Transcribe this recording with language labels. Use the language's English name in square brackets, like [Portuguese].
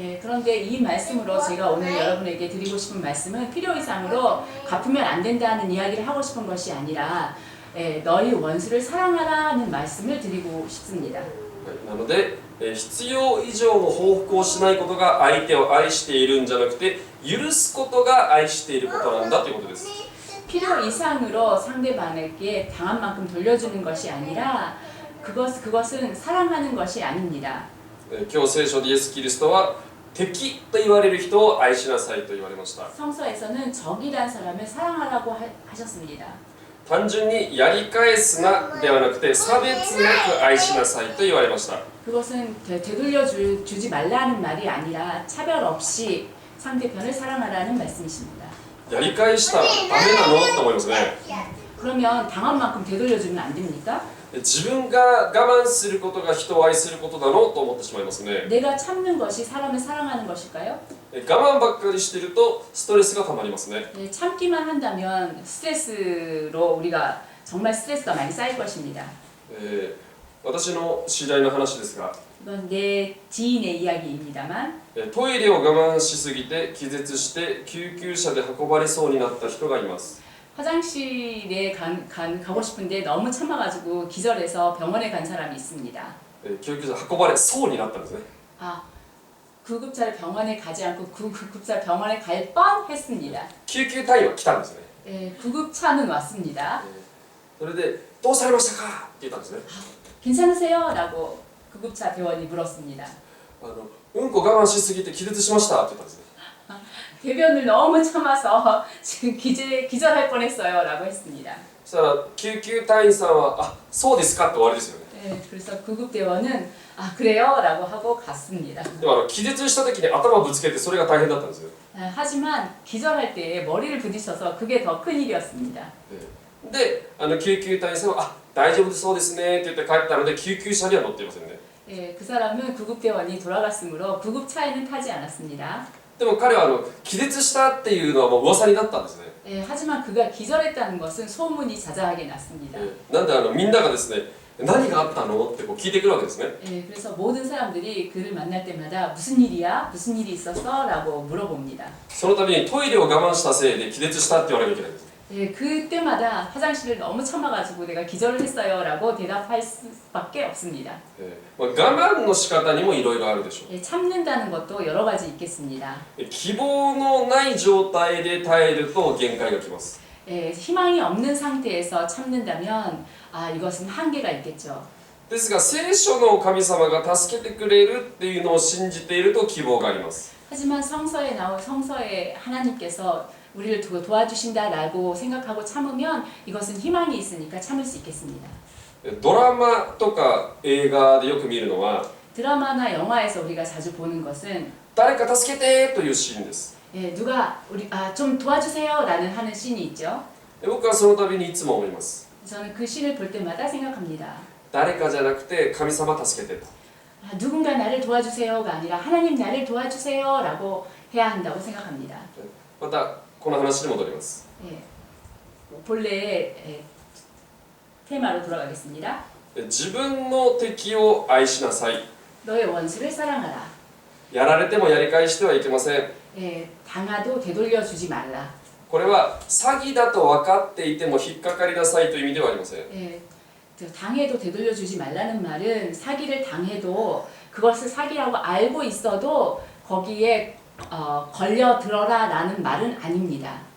[Korean] 그런데 이 말씀으로 제가 오늘 여러분에게 드리고 싶은 말씀은 필요 이상으로 갚으면 안 된다는 이야기를 하고 싶은 것이 아니라 너희 원수를 사랑하라는 말씀을 드리고 싶습니다. [Japanese] なので、必要以上の報復をしないことが相手を愛しているんじゃなくて、許すことが愛していることなんだということです。 [Korean] 필요 이상으로 상대방에게 당한 만큼 돌려주는 것이 아니라 그것은 사랑하는 것이 아닙니다. [Japanese] 今日聖書でイエス・キリストは敵と言われる人を愛しなさいと言われました。 [Korean] 성서에서는 적이란 사람을 사랑하라고 하셨습니다. [Japanese] 単純にやり返すなではなくて差別なく愛しなさいと言われました。 [Korean] 그것은 되돌려주지 말라는 말이 아니라 차별 없이 상대편을 사랑하라는 말씀이십니다. [Japanese] やり返したらダメなのと思いますね。 [Korean] 그러면 당한 만큼 되돌려주면 안 됩니까? [Japanese] 自分が我慢することが人を愛することだろうと思ってしまいますね。 [Korean] 내가 참는 것이 사람을 사랑하는 것일까요? [Japanese] 我慢ばっかりしているとストレスがたまりますね。 [Korean] 참기만 한다면 스트레스로 우리가 정말 스트레스가 많이 쌓일 것입니다. [Japanese] 私の知り合いの話ですが、 [Korean] 이건 내 지인의 이야기입니다만 [Japanese] トイレを我慢しすぎて気絶して救急車で運ばれそうになった人がいます。 [Korean] 화장실에 가고 싶은데 너무 참아가지고 기절해서 병원에 간 사람이 있습니다. [Japanese] 救急車で運ばれそうになったんですね。 [Korean] 아, 구급차를 병원에 가지 않고 구급차 병원에 갈 뻔했습니다. [Japanese] 救急隊員は来たんですね。 [Korean] 구급차는 왔습니다. [Japanese] それでどうされましたかって言ったんですね。 [Korean] 괜찮으세요? 라고 구급차 대원이 물었습니다. [Japanese] うんこ我慢しすぎて気絶しましたって言ったんですね。 [Korean] 대변을 너무 참아서 지금 기절할 뻔했어요 라고 했습니다. [Japanese] そしたら救急隊員さんはあそうですかって終わりですよね。 [Korean] 그래서 구급대원은 아 그래요? 라고 하고 갔습니다. [Japanese] でも気絶した時に頭ぶつけてそれが大変だったんですよ。 [Korean] 하지만 기절할 때 머리를 부딪혀서 그게 더 큰일이었습니다. [Japanese] で救急隊員さんはあ大丈夫そうですねって言って帰ったので救急車には乗っていませんね。 [Korean] 그 사람은 구급대원이 돌아갔으므로 구급차에는 타지 않았습니다. [Japanese] でも彼は気絶したっていうのはもう噂になったんですね。 [Korean] 하지만 그가 기절했다는 것은 소문이 자자하게 났습니다. [Japanese] なんでみんながですね何があったのってこう聞いてくるわけですね。 [Korean] 그래서 모든 사람들이 그를 만날 때마다 무슨 일이야? 무슨 일이 있었어? 라고 물어봅니다. [Japanese] そのためにトイレを我慢したせいで気絶したって言わなきゃいけないんです。 [Korean] 그때마다 화장실을 너무 참아가지고 내가 기절을 했어요 라고 대답할 수밖에 없습니다. [Japanese] 我慢の仕方にもいろいろあるでしょう。 [Korean] 참는다는 것도 여러 가지 있겠습니다. [Japanese] 希望のない状態で耐えると限界がきます。 [Korean] 희망이 없는 상태에서 참는다면 이것은 한계가 있겠죠. [Japanese] ですが聖書の神様が助けてくれるっていうのを信じていると希望があります。 [Korean] 하지만 성서에 하나님께서 우리를 도와주신다라고 생각하고 참으면 이것은 희망이 있으니까 참을 수 있겠습니다. [Japanese] ドラマとか映画でよく見るのは [Korean] 드라마나 영화에서 우리가 자주 보는 것은 [Japanese] 誰か助けてというシーンです。 [Korean] 누가 좀 도와주세요라는 하는 씬이 있죠. [Japanese] 僕はその度にいつも思います。 [Korean] 저는 그 씬을 볼 때마다 생각합니다. [Japanese] 誰かじゃなくて神様助けてと。 [Korean] 누군가 나를 도와주세요가 아니라 하나님 나를 도와주세요라고 해야 한다고 생각합니다. [Japanese] またこの話に戻ります。 [Korean] 본래의 테마로 돌아가겠습니다. [Japanese] 自分の敵を愛しなさい。 [Korean] 너의 원수를 사랑하라. [Japanese] やられてもやり返してはいけません。 [Korean] 당하도 되돌려주지 말라. [Japanese] これは詐欺だと分かっていても引っかかりなさいという意味ではありません。 [Korean] 당해도 되돌려주지 말라는 말은 사기를 당해도 그것을 사기라고 알고 있어도 거기에 걸려들어라 라는 말은 아닙니다.